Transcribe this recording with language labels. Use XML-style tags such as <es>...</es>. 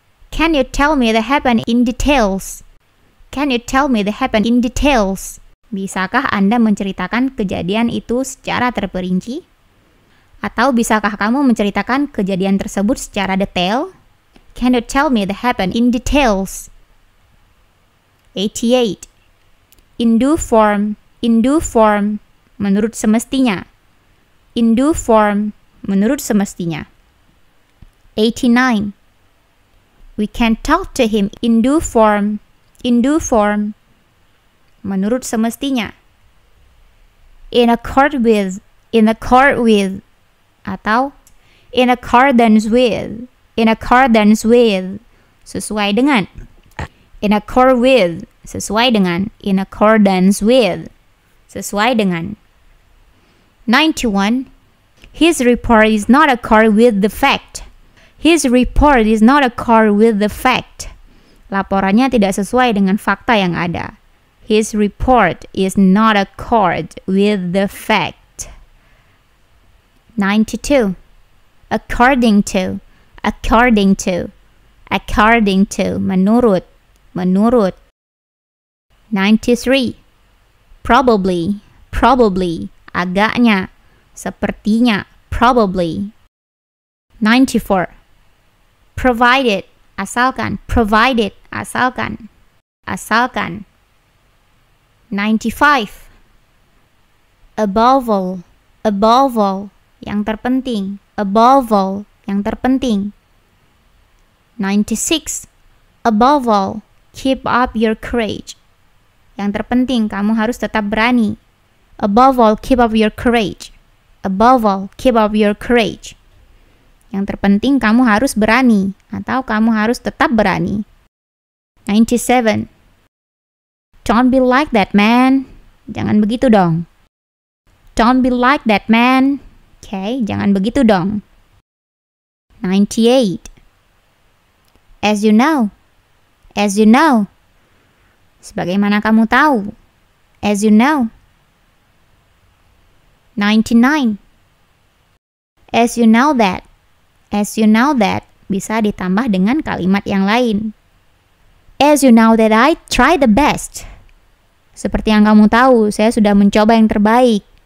<en>Can you tell me the happen in details? Can you tell me the happen in details?</en> <id>Bisakah Anda menceritakan kejadian itu secara terperinci? Atau bisakah kamu menceritakan kejadian tersebut secara detail?</id> <en>Can you tell me the happen in details? 88. In due form. In due form,</en> <id>menurut semestinya.</id> <en>In due form,</en> <id>menurut semestinya.</id> <en>89. We can talk to him in due form. In due form,</en> <id>menurut semestinya.</id> <en>In accord with. In accord with. Atau in accordance with. In accordance with,</en> <id>sesuai dengan.</id> <en>In accord with,</en> <id>sesuai dengan.</id> <en>In accordance with,</en> <id>sesuai dengan.</id> <en>91. His report is not accord with the fact. His report is not accord with the fact.</en> <id>Laporannya tidak sesuai dengan fakta yang ada.</id> <en>His report is not accord with the fact. 92. According to. According to. According to,</en> <id>menurut. Menurut.</id> <en>93. Probably. Probably,</en> <id>agaknya. Sepertinya.</id> <en>Probably. 94. Provided,</en> <id>asalkan.</id> <en>Provided,</en> <id>asalkan. Asalkan.</id> <en>95. Above all. Above all,</en> <id>yang terpenting.</id> <en>Above all,</en> <id>yang terpenting.</id> <en>96. Above all, keep up your courage.</en> <id>Yang terpenting, kamu harus tetap berani.</id> <en>Above all, keep up your courage. Above all, keep up your courage.</en> <id>Yang terpenting, kamu harus berani. Atau kamu harus tetap berani.</id> <en>97. Don't be like that, man.</en> <id>Jangan begitu dong.</id> <en>Don't be like that, man.</en> <id>Okay, jangan begitu dong.</id> <en>98. As you know. As you know.</en> <id>Sebagaimana kamu tahu.</id> <en>As you know. 99. As you know that. As you know that</en> <id>bisa ditambah dengan kalimat yang lain.</id> <en>As you know that I try the best.</en> <id>Seperti yang kamu tahu, saya sudah mencoba yang terbaik.</id>